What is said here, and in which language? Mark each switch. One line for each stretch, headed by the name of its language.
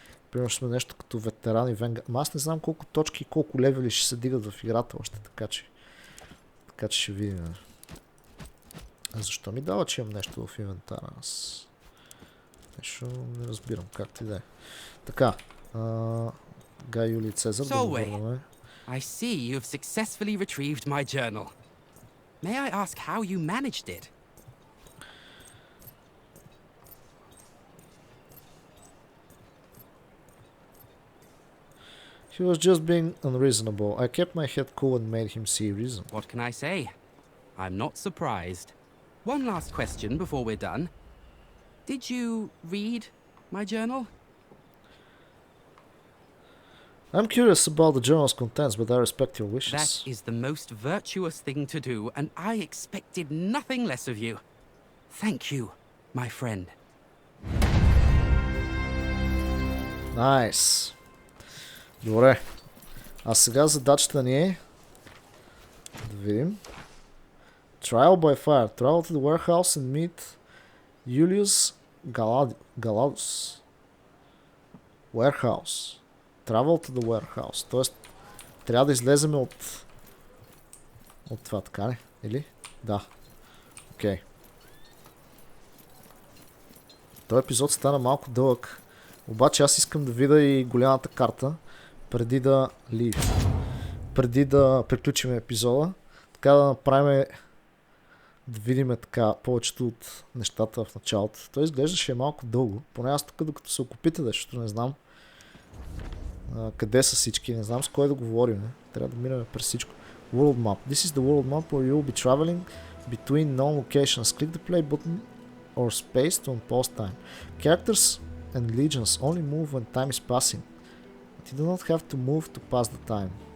Bulgarian: Примерно ще сме нещо като ветеран и Vanguard. Ама аз не знам колко точки и колко левели ще се дигат в играта още, така че ще видим. А защо ми дава, че имам нещо в инвентара? Аз нещо не разбирам, както и да е. Така, Гай Юлий Цезар, да го върнаме.
English: I see you've successfully retrieved my journal. May I ask how you managed it? He was just being unreasonable. I kept my head cool and made him see reason. What can I say? I'm not surprised. One last question before we're done. Did you read my journal? I'm curious about the journal's contents, but I respect your wishes. That is the most virtuous thing to do, and I expected nothing less of you. Thank you, my friend.
Bulgarian: Nice. Добре. А сега задачата ни е да видим.
English: Trial by fire. Travel to the warehouse and meet Julius Galadus. Warehouse. Travel to the warehouse.
Bulgarian: Тоест, трябва да излеземе от това, така ли? Или? Да. Окей. Този епизод стана малко дълъг. Обаче аз искам да видя и голямата карта преди да преди да приключим епизода. Така да направим да видим така повечето от нещата в началото. Той изглеждаше малко дълго. Поне аз тук докато се окупите, защото не знам къде са всички, не знам с кой да говорим. Трябва да минем през всичко.
English: World Map. This is the world map where you will be traveling between known locations. Click the play button or space to unpause time. Characters and legions only move when time is passing. But you do not have to move to pass the time.